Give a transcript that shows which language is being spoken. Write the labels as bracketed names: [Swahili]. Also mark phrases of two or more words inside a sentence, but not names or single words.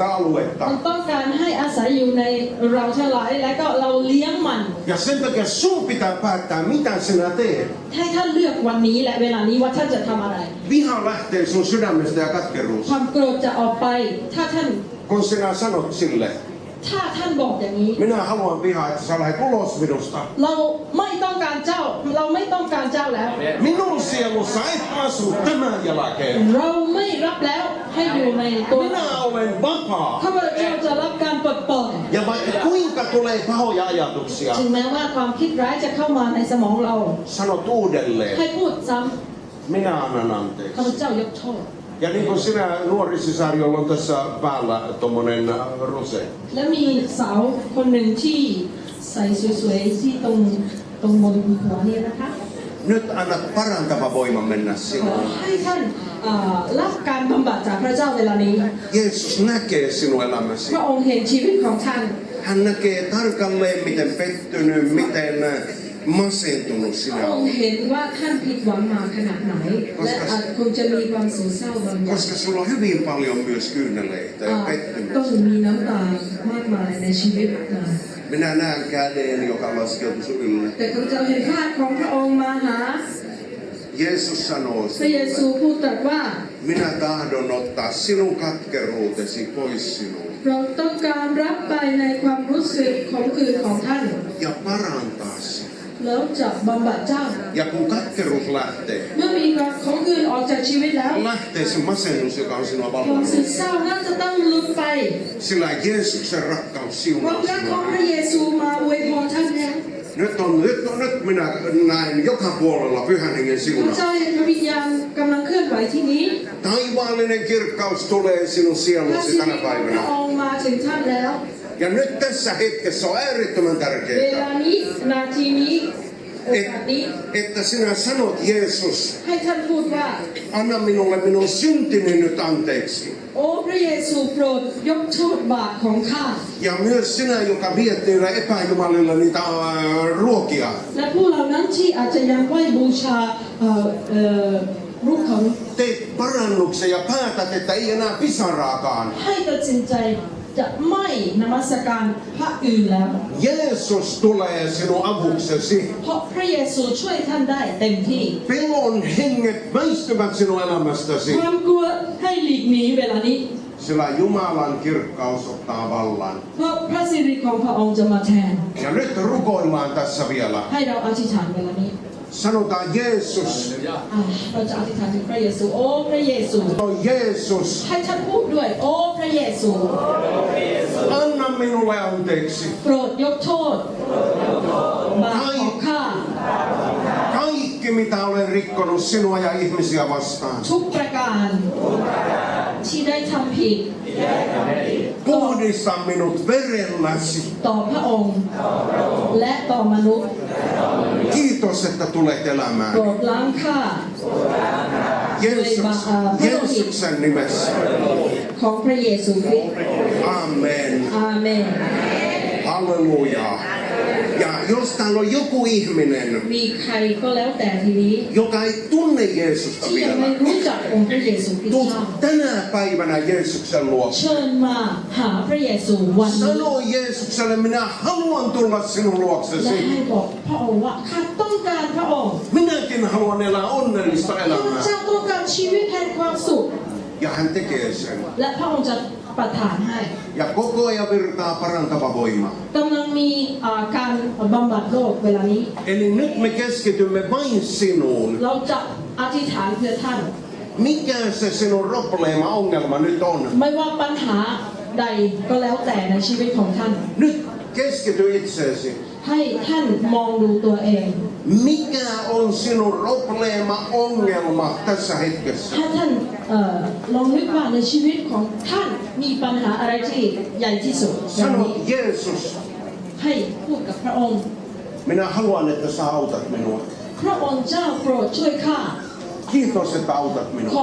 [Thai] มัน [Finnish] aluetta. [Thai] ต้องการให้อาศัยอยู่ในเราทั้งหลายและก็เราเลี้ยงมัน [Finnish] Ja sen takia sun pitää päättää, mitä sinä teet. [Thai] ให้ท่านเลือกวันนี้และเวลานี้ว่าท่านจะทำอะไร [Finnish] Viha lähtee sun sydämestä ja [Thai] ค [Finnish] katkeruus. [Thai] วามโกรธจะออกไปถ้าท่าน [Finnish] Kun sinä sanot sille, [Thai] ถ้าท่านบอกอย่างนี้ [Finnish] Minä haluan pihaa, että sä lähdet ulos minusta. [Thai] เราไม่ต้องการเจ้าแล้ว [Finnish] Minun sielussa et asu tämän jälkeen. [Thai] เราไม่รับแล้วให้อยู่ในตัว [Finnish] Minä olen vapaa. [Thai] ข้าพเจ้าจะรับการปลดปล่อย [Finnish] Ja vaikka kuinka tulee pahoja ajatuksia, [Thai] ถึงแม้ว่าความคิดร้ายจะเข้ามาในสมองเรา [Finnish] sanot uudelleen. [Thai] ให้พูดซ้ [Finnish] Minä annan [Thai] ำข้า [Finnish] anteeksi. [Thai] พเจ้ายกโทษ [Finnish] Ja niin kuin sinä nuori sisar, jolla on tässä päällä tommonen rose. [Thai] และมีสาวคนหนึ่งที่ใส่สวยๆที่ตรงบนหัวนี่นะคะ [Finnish] Nyt annat parantava voima mennä [Thai] ขอ [Finnish] sinuun. [Thai] ให้ท่านรับการบำบัดจากพระเจ้าเวลานี้ [Finnish] Jeesus näkee sinun [Thai] พ [Finnish] elämäsi. [Thai] ระองค์เห็นชีวิตของท่าน [Finnish] Hän näkee tarkalleen, miten pettynyt, miten masentunut [Thai] พ [Finnish] sinä [Thai] ระองค์ [Finnish] olet. [Thai] เห็นว่าท่านผิดหวังมาขนาดไหน และอาจคงจะมีความโศกเศร้าบางอย่าง [Finnish] Koska sulla on hyvin paljon myös kyyneleitä ja [Thai] ต้อง [Finnish] pettymystä. [Thai] มีน้ำตามากมายในชีวิตมา [Finnish] Minä näen käden, joka laskeutuu sun ylle. [Thai] แต่ข้าพเจ้าเห็นภาพของพระองค์มาหา [Finnish] Jeesus sanoo [Thai] พระเย [Finnish] sinulle, [Thai] ซูพูดตรัสว่า [Finnish] minä tahdon ottaa sinun katkeruutesi pois sinuun [Thai] เราต้องการรับไปในความรู้สึกของคืนของท่าน [Finnish] ja parantaa sinua. [Thai] แล้วจะบำบัดเจ้า [Finnish] Ja kun katkeruus lähtee, [Thai] เมื่อมีความของคืนออกจากชีวิตแล้ว [Finnish] lähtee se masennus, joka on sinua [Thai] ความสึก [Finnish] vallannut. [Thai] เศร้านั้นจะต้องหลุดไป [Finnish] Sillä Jeesuksen rakkaus [Thai] ความ [Finnish] siunaa [Thai] รักของ [Finnish] sinua. [Thai] พระเยซูมาอวยพรท่านแล้ว [Finnish] Nyt minä näen joka puolella pyhän hengen [Thai] พระ [Finnish] siunaa. [Thai] เจ้าเห็นพระวิญญาณกำลังเคลื่อนไหวที่นี้ [Finnish] Taivaallinen kirkkaus tulee sinun [Thai] พระ [Finnish] sielusi [Thai] ชีวิต [Finnish] tänä [Thai] ของพระ [Finnish] päivänä. [Thai] องค์มาถึงท่านแล้ว [Finnish] Ja nyt tässä hetkessä on äärettömän [Thai] เว [Finnish] tärkeää, [Thai] ลานี้นาทีนี้โอกาสนี้ [Finnish] että sinä sanot, Jeesus, [Thai] ให้ท่านพูดว่า [Finnish] anna minulle minun syntini nyt anteeksi. [Thai] โอ้พระเยซูโปรดยกโทษบาปของข้า [Finnish] Ja myös sinä, joka viet niillä epäjumalilla niitä ruokia. [Thai] และผู้เหล่านั้นที่อาจจะยังไหว้บูชารูปของ [Finnish] Teet parannuksen ja päätät, että ei enää pisaraakaan. [Thai] ให้ตัดสินใจจะไม่นมัสการพระอื่นแล้ว [Finnish] Jeesus tulee sinun avuksesi. [Thai] เพราะพระเยซูช่วยท่านได้เต็มที่ [Finnish] Pelon henget väistyvät sinun elämästäsi. [Thai] ความกลัวให้หลีกหนีเวลานี้ [Finnish] Sillä Jumalan kirkkaus ottaa vallan. [Thai] เพราะพระสิริของพระองค์จะมาแทน [Finnish] Ja nyt rukoillaan tässä vielä. [Thai] ให้เราอธิษฐานเวลานี้ [Finnish] Sanotaan Jeesus. [Thai] เราจะอธิษฐานถึงพระเยซูโอ้พระเยซู [Finnish] No Jeesus, [Thai] ให้ท่านพูดด้วยโอ้พระเยซู [Finnish] anna minulle anteeksi. [Thai] โปรดยกโทษบาปของข้า [Finnish] Kaikki mitä olen rikkonut sinua ja ihmisiä vastaan. [Thai] ทุกประการที่ได้ทำผิด [Finnish] Puhdista minut verelläsi. [Thai] ต่อพระองค์และต่อมนุษย์ [Finnish] Kiitos, että tulet [Thai] โปร [Finnish] elämään. [Thai] ดล้างข้า [Finnish] Jeesuksen nimessä. [Thai] ของพระเยซูคริสต์ [Finnish] Amen. [Thai] อาเมน [Finnish] Halleluja. Ja jos täällä on joku ihminen, [Thai] มีใครก็แล้วแต่ทีนี้ [Finnish] joka ei tunne Jeesusta [Thai] ที่ยังไม่ [Finnish] vielä, [Thai] รู้จักองค์พระเยซูคริสต์ [Finnish] tuu [Thai] เจ้า [Finnish] tänä päivänä Jeesuksen luo. [Thai] เชิญมาหาพระเยซูวันนี้ [Finnish] Sano Jeesukselle, minä haluan tulla sinun [Thai] และ [Finnish] luoksesi. [Thai] ให้บอกพระองค์ว่าข้าต้องการพระองค์ [Finnish] Minäkin haluan elää onnellista [Thai] ข้าพ [Finnish] elämää. [Thai] เจ้าต้องการชีวิตแห่งความสุข [Finnish] Ja hän tekee sen. [Thai] และพระองค์จะประทานให้ [Finnish] Ja koko ajan virtaa parantava voima. [Thai] กำลังมีการบำบัดโรคเวลานี้ [Finnish] Eli nyt me keskitymme vain sinuun. [Thai] เราจะอธิษฐานเพื่อท่าน [Finnish] Mikä se sinun probleema, ongelma nyt on? [Thai] ไม่ว่าปัญหาใดก็แล้วแต่ในชีวิตของท่าน [Finnish] Nyt keskity itseesi. [Thai] ให้ท่านมองดูตัวเอง [Finnish] Mikä on sinun probleema, ongelma tässä hetkessä? [Thai] ถ้าท่านลองนึกว่าในชีวิตของท่านมีปัญหาอะไรที่ใหญ่ที่สุดอย่าง [Finnish] Sano [Thai] นี้ [Finnish] Jeesus, [Thai] ให้พูดกับพระองค์ [Finnish] minä haluan, että sä autat minua. [Thai] พระองค์เจ้าโปรดช่วยข้า [Finnish] Kiitos, että autat [Thai] ข [Finnish] minua.